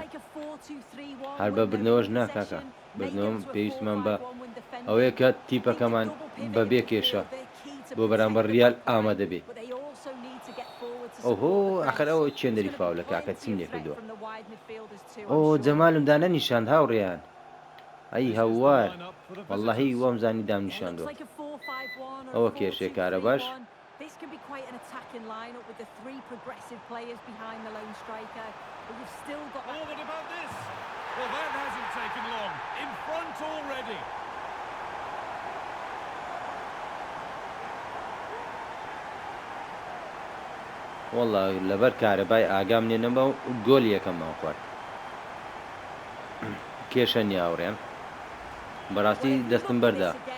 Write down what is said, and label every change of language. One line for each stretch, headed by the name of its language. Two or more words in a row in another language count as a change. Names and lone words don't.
Central Kurdish: هەر بە بردنەوەش ناکاکە، بردنەوەم پێویستمان بە ئەوەیە کە تیپەکەمان بەبێ کێشە بۆ بەرامبەر ریال ئامادە بێت. ئۆهۆ ئاخر ئەوە چێندەری فاولە کاکە چیم لێ کردووە. ئۆ جەمالمدا نەنیشاند هاوڕێیان، ئەی هەوار وەڵڵاهی وەم زانی دام نیشاندووە. ئەوە کێشەی کارە باش.
English: This could be quite an attacking lineup with the three progressive players behind the lone striker. But you've still got. Oh, what about this? Well, that hasn't taken long. In front already.
Central Kurdish: وەڵڵا لەبەر کارەبای ئاگام لێنەمە و گۆلی یەکەممان خوارد. کێشە نیاوڕێن بەڕاستی دەستم بەردا.